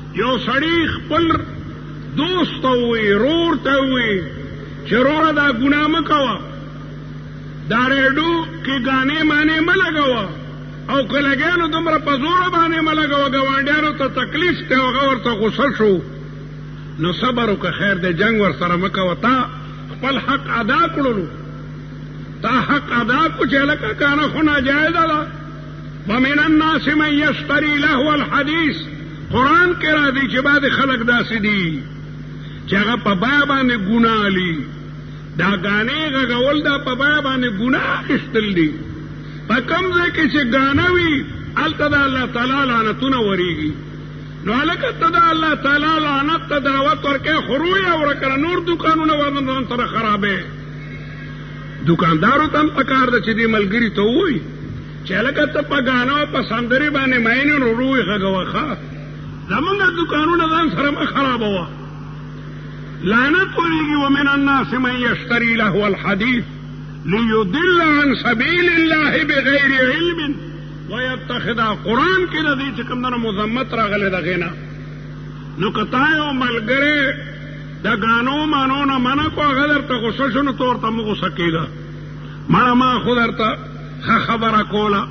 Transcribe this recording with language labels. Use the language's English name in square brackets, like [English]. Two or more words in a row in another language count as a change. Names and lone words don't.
[Pashto] یو سړی خپل دوست ته ووایي، رور ته ووایي چې روره دا ګناه مه کوه، دا ریډیو کې ګانې مانې مه لګوه، او که لګیا نو دومره په زوره باندې مه لګوه، ګاونډیانو ته تکلیف دی، هغه ورته غوسه شو. نو صبر وکړه، خیر دی، جنګ ورسره مه کوه، تا خپل حق ادا کړلو، تا حق ادا کړو چې هلکه کنه خو ناجایزه ده. [Arabic] ومن الناس من یشتری لهو الحدیث، [Pashto] قرآن کې راځي چې بعضې خلک داسې دي چې هغه په بیه باندې ګناه لي، دا ګانې غږول دا په بیه باندې ګناه اخیستل دي. په کوم ځای کې چې ګانه وي هلته د الله تعالی لعنتونه ورېږي. نو هلکه ته د الله تعالی لعنت ته دعوت ورکوې، خو روی اوره کړه، نور دوکانونه ورنه سره خرابې. دوکاندارو ته هم پکار ده چې دې ملګري ته ووایي چې هلکه ته په ګانه او په سندرې باندې مین نو روی غږوه، ښه زمونږ دوکانونه ځان سره مه خرابوه، لعنت ورېږي. [Arabic] ومن الناس من یشتری لهو الحدیث لیضل عن سبیل الله بغیر علم ویتخذها. [Pashto] قرآن کې د دې چې کوم دنه مذمت راغلی دغې نه. نو که تا یو ملګری د ګانو مانو نه منع کو، هغه درته غوسه شو، نو ته ورته مه غوسه کېږه، مړه ما خو درته ښه خبره کوله.